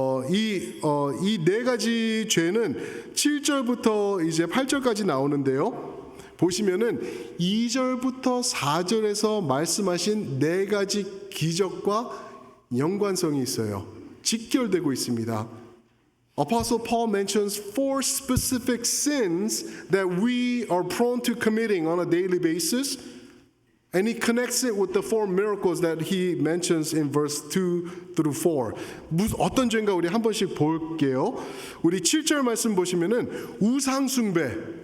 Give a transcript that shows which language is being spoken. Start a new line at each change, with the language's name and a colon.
Korean: 이 네 가지 죄는 7절부터 이제 8절까지 나오는데요. 보시면은 2절부터 4절에서 말씀하신 네 가지 기적과 연관성이 있어요. 직결되고 있습니다.
English: Apostle Paul mentions 4 specific sins that we are prone to committing on a daily basis, and he connects it with the 4 miracles that he mentions in verse 2 through 4.
Korean: 어떤 죄인가 우리 한 번씩 볼게요. 우리 7절 말씀 보시면은 우상숭배.